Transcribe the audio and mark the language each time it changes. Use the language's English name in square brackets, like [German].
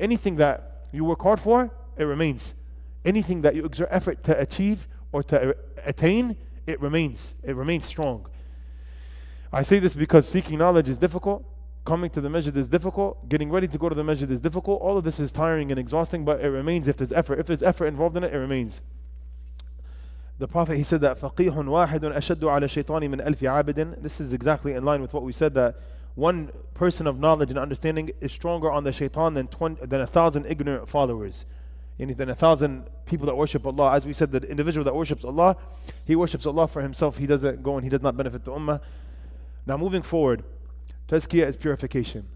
[English] Anything that you work hard for, it remains. Anything that you exert effort to achieve or to attain, it remains strong. I say this because seeking knowledge is difficult, coming to the masjid is difficult, getting ready to go to the masjid is difficult. All of this is tiring and exhausting, but it remains if there's effort. If there's effort involved in it, it remains. The Prophet, he said that [Arabic] فَقِيهٌ وَاحِدٌ أَشَدُّ عَلَى الشَّيْطَانِ مِنْ أَلْفِ عَابِدٍ. [English] This is exactly in line with what we said, that one person of knowledge and understanding is stronger on the shaitan than 1,000 ignorant followers. Than 1,000 people that worship Allah. As we said, the individual that worships Allah, he worships Allah for himself. He doesn't go and he does not benefit the ummah. Now moving forward, Tazkiyah is purification.